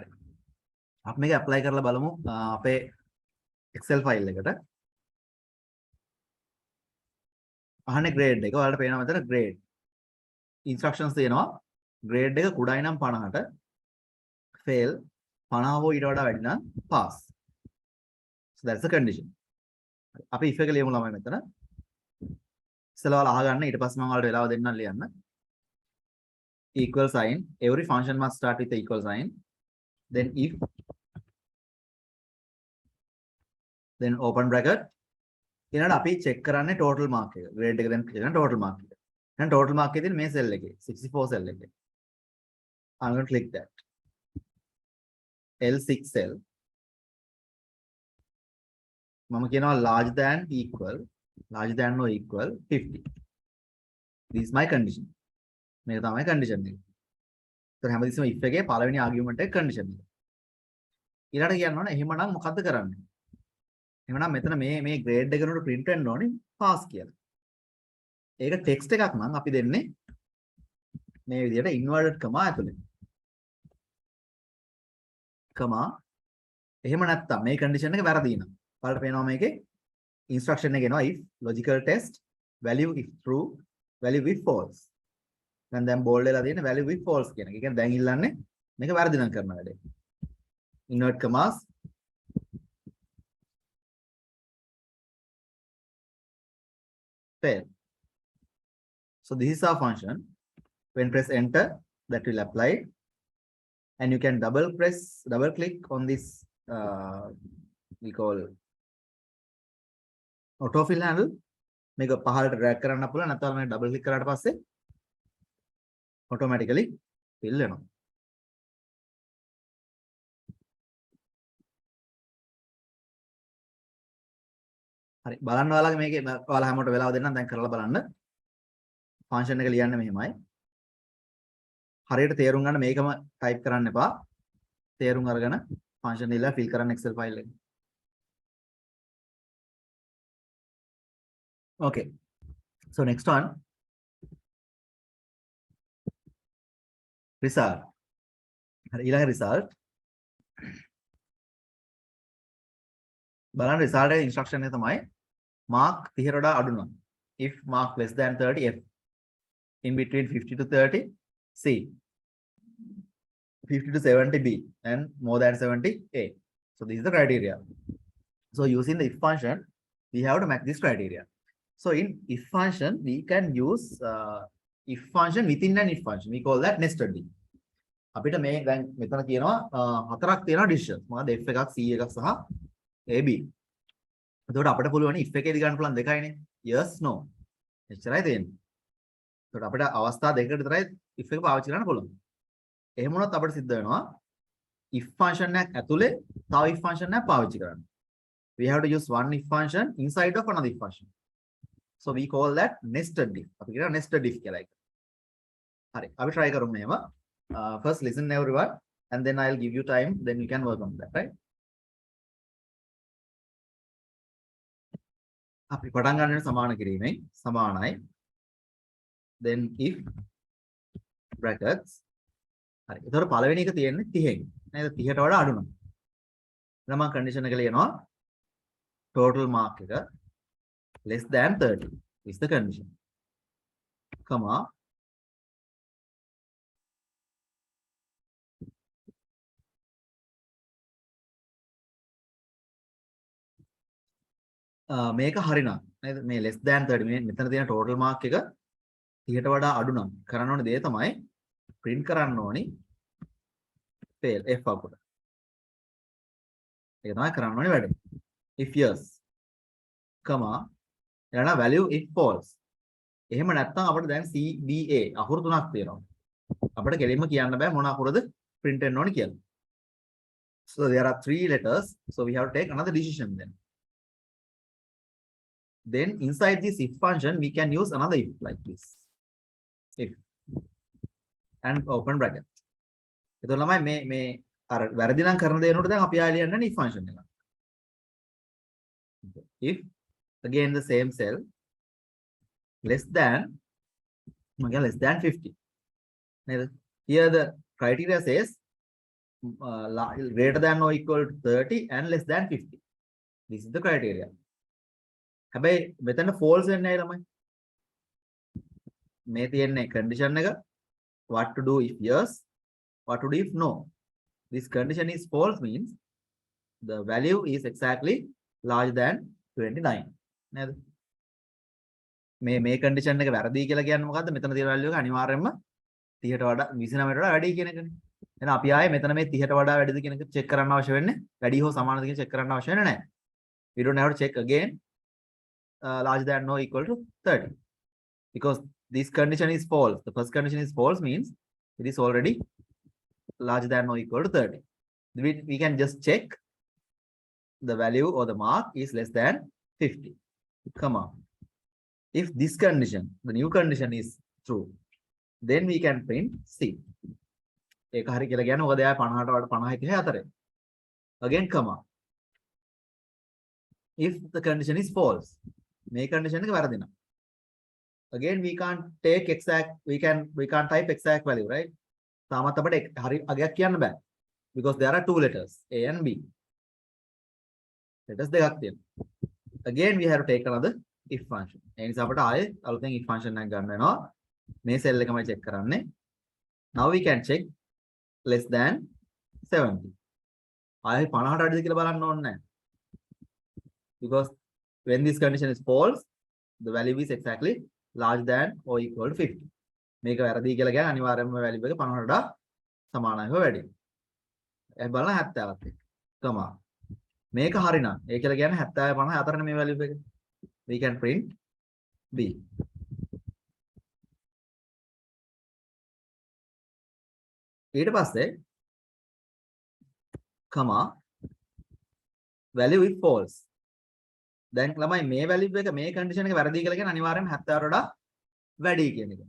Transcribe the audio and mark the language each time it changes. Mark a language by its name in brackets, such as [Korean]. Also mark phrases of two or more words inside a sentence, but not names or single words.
[Sinhala] අපි මේක apply කරලා බලමු අපේ Excel file එකට. අහන්නේ grade එක. ඔයාලට පේනවා මෙතන grade. instructions තියෙනවා grade එක කුඩායි නම් 50ට fail 50 හෝ ඊට වඩා වැඩි නම් pass. [English] So that's the condition. [Sinhala] අපි if එක ලියමු ළමයි මෙතන. ඉස්සෙල්ලා ඔයාලා අහගන්න ඊට පස්සේ මම ඔයාලට වෙලාව දෙන්නම් ලියන්න. [English] Equal sign. Every function must start with the equal sign. Then if, then open bracket. [Sinhala] ඊළඟට අපි check කරන්නේ [English] total mark [Sinhala] එක. grade එක දැන් කියන [English] total mark [Sinhala] එක. දැන් [English] total mark [Sinhala] එකේ තියෙන මේ cell එකේ 64 cell එකේ. [English] I'm going to click that. L6 cell. [Sinhala] මම කියනවා [English] larger than or equal 50. This is my condition. [Sinhala] මේක තමයි condition එක. ඒතර හැමතිස්සෙම if එකේ පළවෙනි argument එක condition එක. ඊළඟට කියන්න ඕනේ එහෙමනම් මොකද්ද කරන්නේ? එහෙමනම් මෙතන මේ grade එක නෝට print වෙන්න ඕනේ pass කියලා. ඒක text එකක් නම් අපි දෙන්නේ මේ විදිහට [English] inverted comma [Sinhala] ඇතුලේ. comma එහෙම නැත්තම් මේ condition එක වැරදි නම් ඔයාලට පේනවා මේකේ instruction එක එනවා [English] if logical test value if true value if false. [Sinhala] දැන් bold වෙලා තියෙන [English] value if false [Sinhala] කියන එක. ඒ කියන්නේ දැන් ඉල්ලන්නේ මේක වැරදි නම් කරන වැඩේ. [English] invert commas fail. So this is our function. When press enter, that will apply, and you can double click on this we call autofill handle. [Sinhala] මේක පහළට drag කරන්න පුළුවන් නැත්නම් මේ double click කරාට පස්සේ automatically fill වෙනවා. හරි බලන්න ඔයාලගේ මේකේ ඔයාලා හැමෝට වෙලාව දෙන්නම් දැන් කරලා බලන්න. ෆන්ක්ෂන් එක ලියන්නේ මෙහෙමයි. හරියට තේරුම් ගන්න මේකම ටයිප් කරන්න එපා. තේරුම් අරගෙන ෆන්ක්ෂන් එක ෆිල් කරන්න Excel ෆයිල් එකේ. [English] Okay. So next one. Result. [Sinhala] හරි ඊළඟ result. බලන්න result එකේ instruction එක තමයි mark 30ට වඩා අඩු නම්. [English] If mark less than 30 F. In between 50 to 30 C. 50 to 70 B and more than 70 A. So this is the criteria. So using the if function, we have to match this criteria. So in if function, we can use if function within an if function. We call that nested if. [Sinhala] අපිට මේ දැන් මෙතන කියනවා හතරක් තියෙනවා decisions. මොකද F එකක් C එකක් සහ AB. එතකොට අපිට පුළුවන් if එකේදී ගන්න පුළුවන් දෙකයිනේ. [English] Yes no. [Sinhala] එච්චරයි තියෙන්නේ. එතකොට අපිට අවස්ථා දෙකකට විතරයි if එක පාවිච්චි කරන්න පුළුවන්. එහෙම වුණොත් අපිට සිද්ධ වෙනවා [English] if function [Sinhala] එකක් ඇතුලේ තව [English] if function [Sinhala] එකක් පාවිච්චි කරන්න. [English] We have to use one if function inside of another if function. So we call that nested if. [Sinhala] අපි කියනවා [English] nested if [Sinhala] කියලා එක. හරි. අපි try කරමු මේව. [English] First listen everyone and then I'll give you time then you can work on that, right? [Sinhala] අපි පටන් ගන්න සමාන කිරීමෙන් සමානයි. [English] Then if brackets හරි. [Sinhala] ඒතකොට පළවෙනි එක තියෙන්නේ 30න්. නේද? 30ට වඩා අඩු නම්. එහෙනම් මම condition එක ලියනවා [English] total mark [Sinhala] එක [English] less than 30 is the condition. [Sinhala] comma මේක හරිනම් නේද? මේ [English] less than 30 [Sinhala] මේ මෙතන තියෙන [English] total mark [Sinhala] එක 30ට වඩා අඩු නම් කරන්න ඕනේ දේ තමයි print කරන්න ඕනි fail F අකුර. ඒක තමයි කරන්න ඕනේ වැඩේ. [English] if yes comma ඊළඟ value if false. [Sinhala] එහෙම නැත්නම් අපිට දැන් C B A අකුරු තුනක් තියෙනවා. අපිට කෙලින්ම කියන්න බෑ මොන අකුරද print වෙන්න ඕනේ කියලා. [English] So there are 3 letters. So we have to take another decision then. Then inside this if function we can use another if like this. If and open bracket. [Sinhala] එතකොට ළමයි මේ අර වැරදි නම් කරන දේ නෝට දැන් අපි ආයෙ ලියන්න [English] if function [Sinhala] එක. [English] If again the same cell less than 50. Here the criteria says greater than or equal to 30 and less than 50. This is the criteria. [Sinhala] හැබැයි මෙතන false වෙන්නේ නැහැ ළමයි. මේ තියෙන්නේ condition එක. [English] What to do if yes, what to do if no. This condition is false means the value is exactly larger than 29. [Sinhala] නේද? මේ condition එක වැරදි කියලා කියන්නේ මොකද්ද? මෙතන තියෙන value එක අනිවාර්යයෙන්ම 30ට වඩා 29ට වඩා වැඩි කියන එකනේ. එහෙනම් අපි ආයේ මෙතන මේ 30ට වඩා වැඩිද කියන එක check කරන්න අවශ්‍ය වෙන්නේ. වැඩි හෝ සමානද කියන check කරන්න අවශ්‍ය වෙන්නේ නැහැ. [English] We don't have to check again larger than or equal to 30 because this condition is false. The first condition is false means it is already larger than or equal to 30. We can just check the value or the mark is less than 50. Come on. If this condition, the new condition is true, then we can print C. [Sinhala] ඒක හරි කියලා කියන්නේ මොකද එයා 50ට වඩා 50 64. [English] Again comma. If the condition is false, [Sinhala] මේ condition එක වැරදිනවා. [English] Again we can't take exact, we can't type exact value, right? [Sinhala] තාමත් අපිට හරි අගයක් කියන්න බෑ. [English] Because there are two letters, A and B. [Sinhala] letters දෙකක් තියෙනවා. [English] Again we have to take another if function. [Sinhala] ඒ නිසා අපිට ආයේ අලුතෙන් [English] if function [Sinhala] එකක් ගන්න වෙනවා. මේ cell එකමයි check කරන්නේ. [English] Now we can check less than 70. [Sinhala] ආයේ 50ට වැඩිද කියලා බලන්න ඕනේ නැහැ. [English] Because when this condition is false, the value is exactly larger than or equal to 50. [Sinhala] මේක වැරදි කියලා කියන්නේ අනිවාර්යයෙන්ම value එක 50ට වඩා සමානයිව වැඩි. ඒ බලන්න 70ත් එක්ක. කමා. මේක හරිනම් ඒ කියලා කියන්නේ 70 50 අතරනේ මේ value එක. [English] We can print B. [Sinhala] ඊට පස්සේ [English] comma value is false. [Sinhala] දැන් ළමයි මේ value එක මේ condition එක වැරදි කියලා කියන්නේ අනිවාර්යයෙන්ම 70ට වඩා වැඩි කියන එක.